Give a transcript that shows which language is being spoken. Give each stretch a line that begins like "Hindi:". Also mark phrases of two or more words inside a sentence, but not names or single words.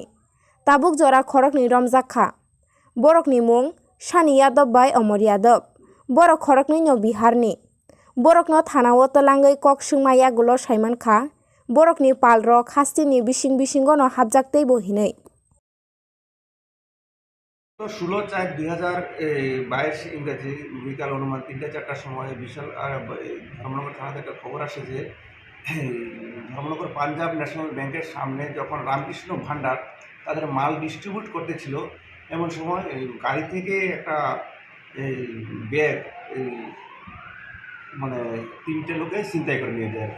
Kok Borok: Tabuk jora Khoroknwi Romjakha. Borokni mung Sani Yadav bai Amor Yadav. Borok Khoroknwi no Bihari. Borokno thanao talangoi kok sungma yagulo saimankha. Borokni palrok hasti ni bisingo no habjaktei bo hinai.
Bangla: 16/4/2022 ইংরেজি বিকাল অনুমান 3-4টার সময় বিশাল ধর্মনগর থানা থেকে খবর আসে যে ধর্মনগর পাঞ্জাব ন্যাশনাল ব্যাংকের সামনে যখন রামকৃষ্ণ ভান্ডার তাদের মাল ডিস্ট্রিবিউট করতেছিল এমন সময় গাড়ি থেকে একটা ব্যাগ মানে 3টে লোকে ছিনতাই করে নিয়ে যায়।